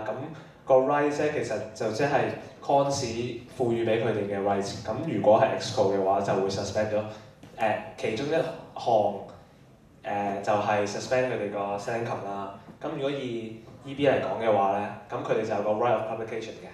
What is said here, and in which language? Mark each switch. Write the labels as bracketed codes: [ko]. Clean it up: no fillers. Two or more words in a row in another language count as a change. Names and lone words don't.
[yue] 咁個 right 咧其實就即係 cons 賦予俾佢哋嘅 right。咁如果係 exclude 嘅話，就會 suspend 咗其中一項就係 suspend 佢哋個 [en] selling income [yue] 啦。咁如果以 EB 嚟講嘅話咧，咁佢哋就有個 [en] right of publication [yue] 嘅。